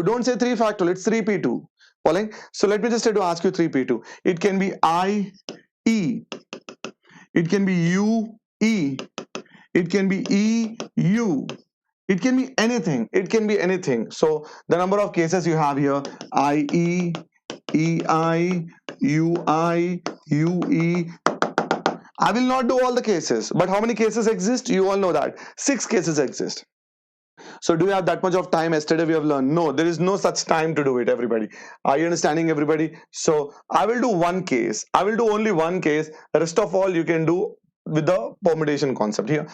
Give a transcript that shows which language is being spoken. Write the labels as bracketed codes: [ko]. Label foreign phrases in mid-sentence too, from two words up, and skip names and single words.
[en] Don't say 3 factorial. It's 3p2. Following? So let me just try to ask you 3p2. It can be I, E. It can be U, E. It can be E, U. It can be anything. It can be anything. So the number of cases you have here, I, E, E, I, U, I, U, E. I will not do all the cases, but how many cases exist? You all know that. 6 cases exist. So do you have that much of time? Yesterday we have learned. No, there is no such time to do it, everybody. Are you understanding, everybody? So I will do one case. I will do only one case. The rest of all you can do with the permutation concept here.